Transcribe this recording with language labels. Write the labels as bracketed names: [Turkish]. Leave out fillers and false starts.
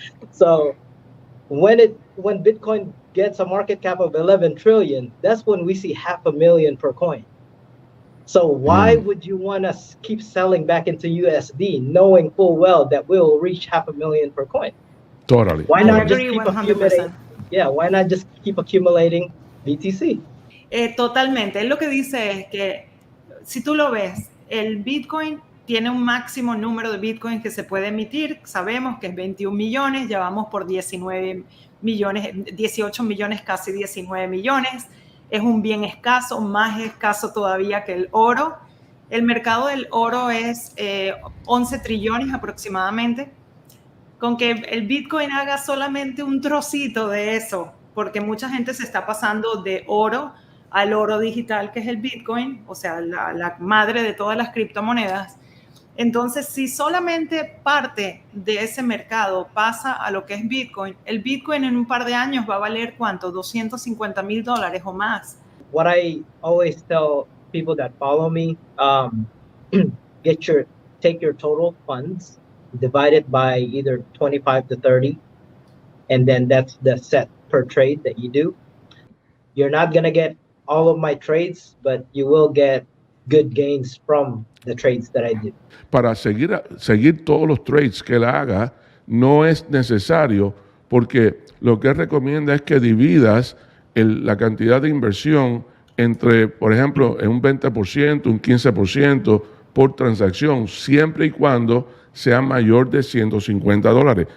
[English] So when Bitcoin gets a market cap of 11 trillion, that's when we see 500,000 per coin. So why would you want to keep selling back into USD knowing full well that we'll reach 500,000 per coin? Totally. Why not just keep 100%. accumulating? Yeah, why not just keep accumulating BTC? [Spanish] Totalmente. Él lo que dice es que, si tú lo ves, el Bitcoin tiene un máximo número de Bitcoin que se puede emitir. Sabemos que es 21 millones, ya vamos por 19 millones, 18 millones, casi 19 millones. Es un bien escaso, más escaso todavía que el oro. El mercado del oro es 11 trillones aproximadamente. Con que el Bitcoin haga solamente un trocito de eso, porque mucha gente se está pasando de oro al oro digital, que es el Bitcoin, o sea, la madre de todas las criptomonedas. Entonces, si solamente parte de ese mercado pasa a lo que es Bitcoin, el Bitcoin en un par de años va a valer ¿cuánto? $250,000 o más. [English] What I always tell people that follow me, take your total funds, divide it by either 25 to 30, and then that's the set per trade that you do. You're not going to get all of my trades, but you will get good gains from the trades that I do. [Spanish] Para seguir todos los trades que él haga, no es necesario, porque lo que él recomienda es que dividas la cantidad de inversión entre, por ejemplo, en un 20%, un 15%, por transacción, siempre y cuando sea mayor de $150.